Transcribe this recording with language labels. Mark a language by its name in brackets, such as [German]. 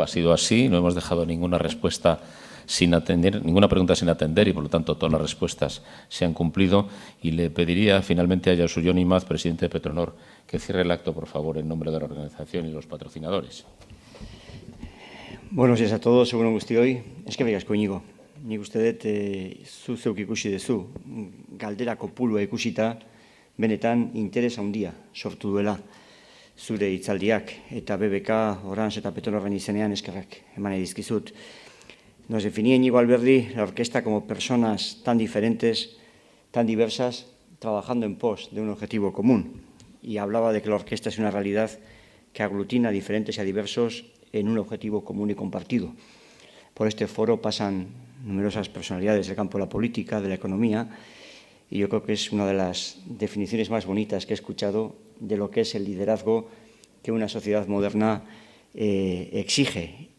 [Spanish] Ha sido así, no hemos dejado ninguna respuesta sin atender, ninguna pregunta sin atender y, por lo tanto, todas las respuestas se han cumplido. Y le pediría finalmente a Josu Jon Imaz, presidente de Petronor, que cierre el acto, por favor, en nombre de la organización y los patrocinadores. Buenos días a todos, [Basque] según guztioi. Eskerrik asko Iñigo. Nik uste dut zu zeuk ikusi duzu, galdera kopurua ikusita, benetan interes handia sortu duela zure hitzaldiak, eta BBK, Orange eta Petronorren izenean eskerrak eman dizkizut. [Spanish] Nos definía Iñigo Alberdi la orquesta como personas tan diferentes, tan diversas, trabajando en pos de un objetivo común. Y hablaba de que la orquesta es una realidad que aglutina a diferentes y a diversos en un objetivo común y compartido. Por este foro pasan numerosas personalidades del campo de la política, de la economía, y yo creo que es una de las definiciones más bonitas que he escuchado de lo que es el liderazgo que una sociedad moderna exige.